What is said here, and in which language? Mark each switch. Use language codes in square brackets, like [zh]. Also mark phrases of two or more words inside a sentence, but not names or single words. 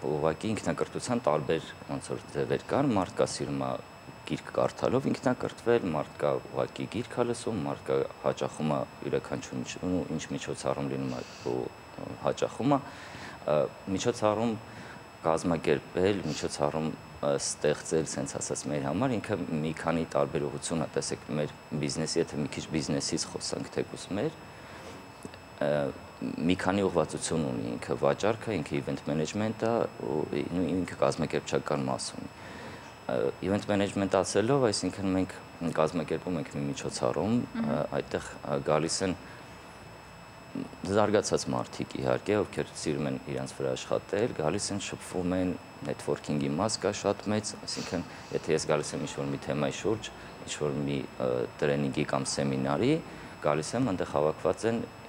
[hy] ուղղակի ինքնակրթության տարբեր ոնց որ ձևեր կան, մարդ կա սիրում է գիրք կարդալով ինքնակրթվել, մարդ կա ուղղակի գիրք լսում, մարդ կա հաճախում է յուրաքանչյուր ինչ միջոցառում լինում է ու հաճախում է միջոցառում կազմակերպել, միջոցառում ստեղծել, սենց ասած մեր համար, ինքը մի քանի տարբերություն է, տեսեք, մեր բիզնեսի, եթե մի քիչ բիզնեսից խոսանք թեկուզ մեր, մի քանի ուղղվածություն ունի, ինքը վաճառքը, ինքը [en] event management- [hy] ը ու ինքը կազմակերպչական մաս ունի։ Event management ասելով, այսինքն մենք կազմակերպում ենք մի միջոցառում, այդտեղ գալիս են զարգացած մարդիկ իհարկե, ովքեր սիրում են իրենց վրա աշխատել, գալիս են շփվում են, networking-ի մաս կա շատ մեծ, այսինքն եթե ես գալիս եմ ինչ-որ մի թեմայի շուրջ, ինչ-որ մի տրեյնինգի կամ սեմինարի, գալիս եմ, այնտեղ հավաքված են